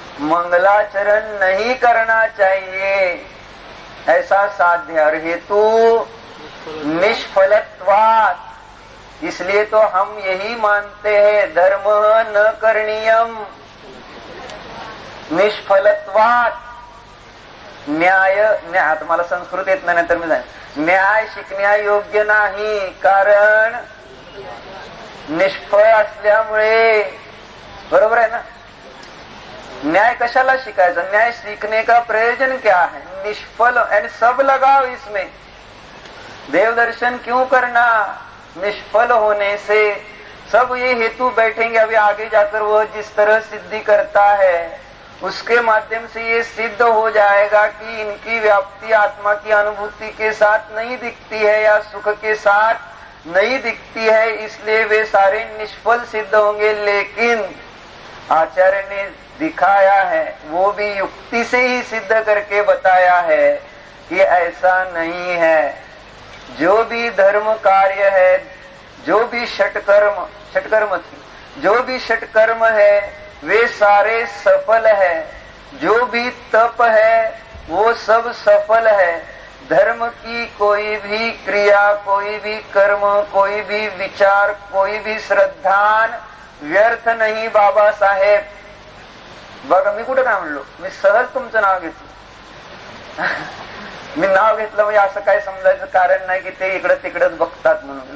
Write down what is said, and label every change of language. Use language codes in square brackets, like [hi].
[hi] मंगलाचरण नहीं करना चाहिए, ऐसा साध्य। और हेतु निष्फलत्वात्, इसलिए तो हम यही मानते हैं [sa] धर्म न करणीयम निष्फलत्वात्। [mr] न्याय आता मला संस्कृत येत नाही तर मी जाईन, न्याय शिकण्या योग्य नाही, कारण निष्फळ असल्यामुळे। बरोबर [hi] है ना? [mr] न्याय कशाला शिकायचा? [hi] न्याय सीखने का प्रयोजन क्या है? निष्फल, एंड सब लगाओ इसमें। देव दर्शन क्यों करना? निष्फल होने से सब ये हेतु बैठेंगे। अभी आगे जाकर वह जिस तरह सिद्धि करता है उसके माध्यम से ये सिद्ध हो जाएगा कि इनकी व्याप्ति आत्मा की अनुभूति के साथ नहीं दिखती है या सुख के साथ नहीं दिखती है, इसलिए वे सारे निष्फल सिद्ध होंगे। लेकिन आचार्य ने दिखाया है, वो भी युक्ति से ही सिद्ध करके बताया है कि ऐसा नहीं है। जो भी धर्म कार्य है, जो भी षटकर्म थी, जो भी षटकर्म है वे सारे सफल है। जो भी तप है वो सब सफल है। धर्म की कोई भी क्रिया, कोई भी कर्म, कोई भी विचार, कोई भी श्रद्धान व्यर्थ [mr] नाही [hi] बाबासाहेब। [mr] बघा मी कुठं काय म्हणलो, मी सहज तुमचं नाव घेतलं. मी नाव घेतलं म्हणजे असं काय समजायचं कारण नाही की ते इकडं तिकडच बघतात म्हणून.